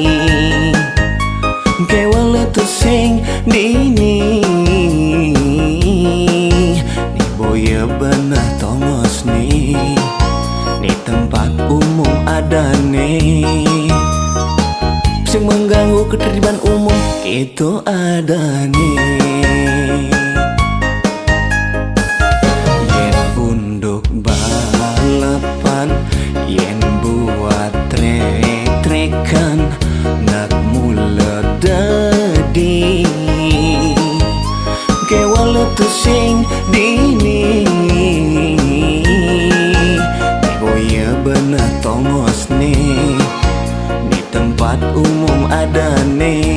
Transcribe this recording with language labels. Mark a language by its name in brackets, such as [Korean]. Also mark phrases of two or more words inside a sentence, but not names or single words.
[Balinese] kewala tu sing dini ni boya benah tongos ni [Indonesian] tempat umum [Balinese] adane [Indonesian] sing mengganggu ketertiban umum itu adane [Balinese] yen buat trek-trekan nak mula dadi kewala tu sing dini boya benah tongos ni [Indonesian] tempat umum [Balinese] adane.